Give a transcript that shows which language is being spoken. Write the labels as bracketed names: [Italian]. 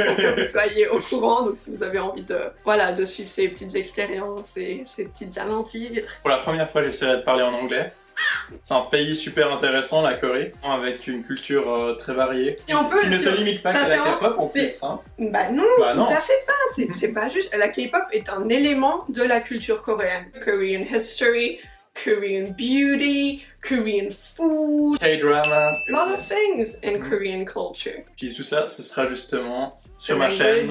[French] pour que vous soyez au courant. Donc si vous avez envie de suivre ses petites expériences et ses petites aventures. Pour la première fois j'essaierai de parler en anglais. C'est un pays super intéressant, la Corée, avec une culture très variée. Qui ne se limite pas qu'à la K-pop en plus. Hein. Non, tout à fait pas. C'est pas juste. La K-pop est un élément de la culture coréenne. [English] Korean history, Korean beauty, Korean food, K-drama, a lot of things in Korean culture. [French] Puis tout ça, ce sera justement sur ma chaîne.